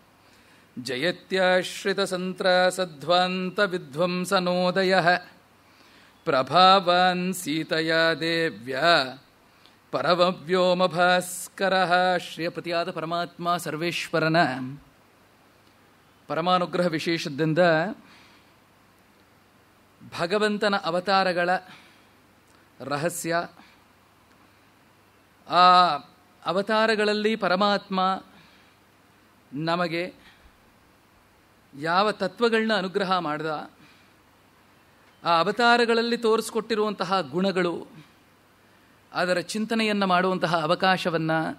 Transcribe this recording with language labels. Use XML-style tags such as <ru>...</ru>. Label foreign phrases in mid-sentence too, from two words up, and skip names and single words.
<sa>ಜಯತ್ಯಾಶ್ರಿತಸಂತ್ರಾಸಧ್ವಾन्तವಿಧ್ವಂಸನೋದಯಃ ಪ್ರಭಾವಾನ್ ಸೀತಯಾ ದೇವ್ಯಾ ಪರಮವ್ಯೋಮಭಾಸ್ಕರಃ.</sa> <kn>ಶ್ರೀಯಪತಿಯಾದ ಪರಮಾತ್ಮ ಸರ್ವೇಶ್ವರನ ಪರಮಾನುಗ್ರಹ ವಿಶೇಷದಿಂದ ಭಗವಂತನ ಅವತಾರಗಳ ರಹಸ್ಯ, ಆ ಅವತಾರಗಳಲ್ಲಿ ಪರಮಾತ್ಮ ನಮಗೆ ಯಾವ ತತ್ವಗಳನ್ನ ಅನುಗ್ರಹ ಮಾಡಿದ, ಆ ಅವತಾರಗಳಲ್ಲಿ ತೋರಿಸ್ಕೊಟ್ಟಿರುವಂತಹ ಗುಣಗಳು, ಅದರ ಚಿಂತನೆಯನ್ನು ಮಾಡುವಂತಹ ಅವಕಾಶವನ್ನು</kn>